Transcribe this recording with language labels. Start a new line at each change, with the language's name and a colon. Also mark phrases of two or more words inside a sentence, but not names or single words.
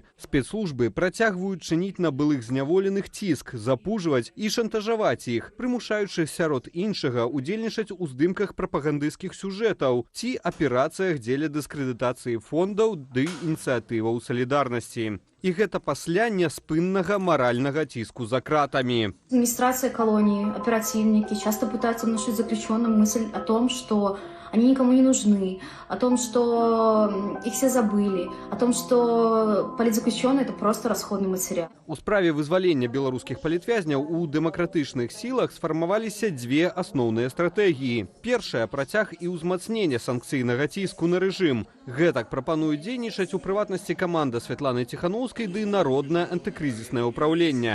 Belarusian: Спецслужбы працягваюць чыніць на былых зняволеных ціск, запужваць і шантажаваць іх, прымушаючы сярод іншага удзельнічаць у здымках прапагандысцкіх сюжэтаў ці аперацыях дзеля дыскрэдытацыі фондаў ды ініцыятываў салідарнасці. І гэта пасля няспыннага маральнага ціску за кратамі.
Russian: Администрация колонии, оперативники часто пытаются внушить заключенным мысль о том, что они никому не нужны, о том, что их все забыли, о том, что политзаключенные – это просто расходный материал.
Belarusian: У справе вызвалення беларускіх палітвязняў у дэмакратычных сілах сфармаваліся дзве асноўныя стратэгіі. Першая – працяг і ўзмацнення санкцыйнага ціску на рэжым. Гэтак прапануюць дзейнічаць у прыватнасці каманда Святланы Ціханаўскай ды народнае антыкрызіснае ўпраўленне.